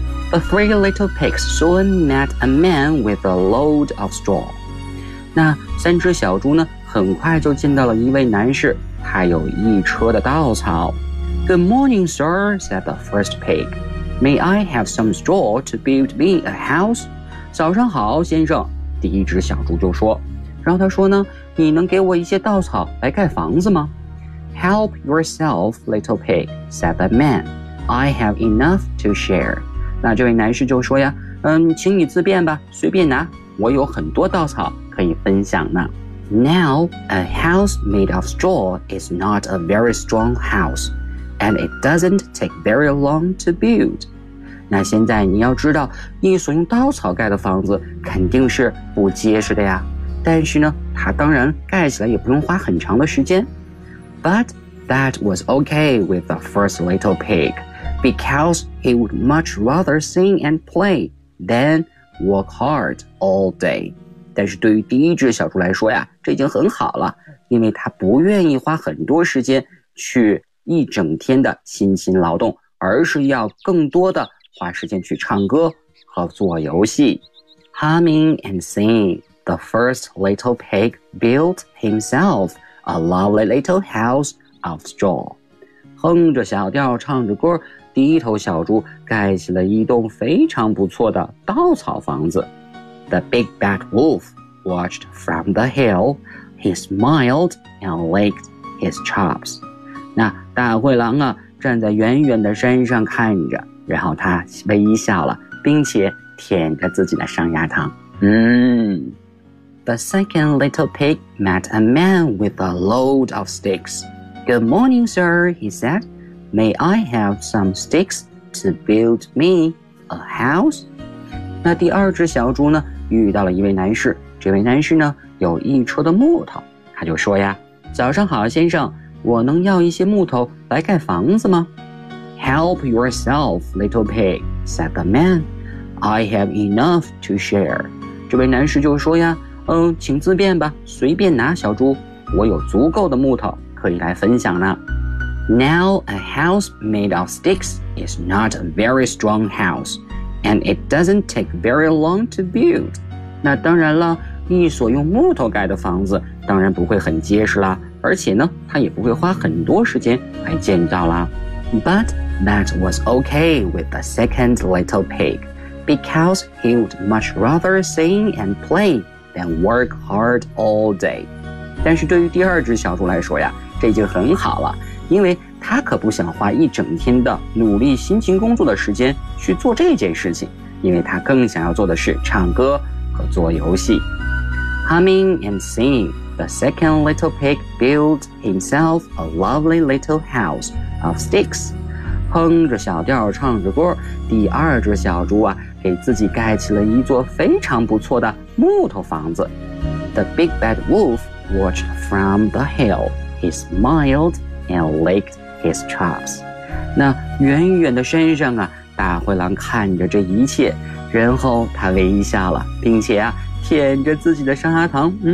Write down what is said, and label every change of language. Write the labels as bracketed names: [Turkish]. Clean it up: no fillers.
[English] The three little pigs soon met a man with a load of straw. [Chinese] 那三只小猪呢，很快就见到了一位男士，他有一车的稻草。 [English] Good morning, sir, said the first pig. May I have some straw to build me a house? [Chinese] 早上好，先生，第一只小猪就说。然后他说呢，你能给我一些稻草来盖房子吗？ [English] Help yourself, little pig, said the man. I have enough to share. [Chinese] 那这位男士就说呀，请你自便吧，随便拿，我有很多稻草可以分享呢。 [English] Now, a house made of straw is not a very strong house, and it doesn't take very long to build. [Chinese] 那现在你要知道，你所用稻草盖的房子肯定是不结实的呀，但是呢，它当然盖起来也不用花很长的时间。 [English] But that was okay with the first little pig, because he would much rather sing and play than work hard all day. [Chinese] 但是对于第一只小猪来说呀，这已经很好了，因为他不愿意花很多时间去一整天的辛勤劳动，而是要更多的花时间去唱歌和做游戏。 [English] Humming and singing, the first little pig built himselfA lovely little house of straw. [Chinese] 哼着小调唱着歌，第一头小猪盖起了一栋非常不错的稻草房子。 [English] The big bad wolf watched from the hill. He smiled and licked his chops. [Chinese] 那大灰狼啊，站在远远的山上看着，然后他微笑了，并且舔着自己的上牙膛。 [English] The second little pig met a man with a load of sticks. Good morning, sir, he said. May I have some sticks to build me a house? [Chinese] 那第二只小猪呢，遇到了一位男士，这位男士呢，有一车的木头。他就说呀，早上好，先生，我能要一些木头来盖房子吗？ [English] Help yourself, little pig, said the man. I have enough to share. [Chinese] 这位男士就说呀，请自便吧，随便拿，小猪，我有足够的木头可以来分享呢。 [English] Now a house made of sticks is not a very strong house, and it doesn't take very long to build. [Chinese] 那当然了，一所用木头盖的房子当然不会很结实啦，而且呢，它也不会花很多时间来建造啦。 [English] But that was okay with the second little pig, because he would much rather sing and play. Then work hard all day. [Chinese] 但是对于第二只小猪来说呀，这已经很好了，因为他可不想花一整天的努力辛勤工作的时间去做这件事情，因为他更想要做的是唱歌和做游戏。 [English] Humming and singing, the second little pig built himself a lovely little house of sticks. [Chinese] 哼着小调唱着歌，第二只小猪啊，给自己盖起了一座非常不错的木头房子。 [English] The big bad wolf watched from the hill. He smiled and licked his chops. [Chinese] 那远远的山上啊，大灰狼看着这一切，然后他微笑了，并且啊，舔着自己的上牙膛。